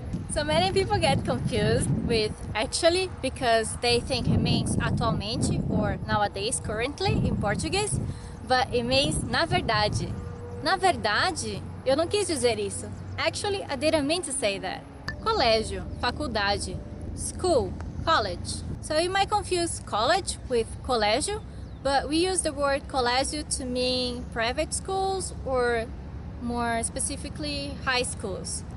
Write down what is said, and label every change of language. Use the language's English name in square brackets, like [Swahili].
[English] So many people get confused with actually because they think it means atualmente or nowadays, currently in Portuguese, but it means [Portuguese] na verdade. Na verdade, eu não quis dizer isso. [English] Actually, I didn't mean to say that. Colégio, faculdade, school, college. So you might confuse college with colégio, but we use the word colégio to mean private schools or more specifically high schools.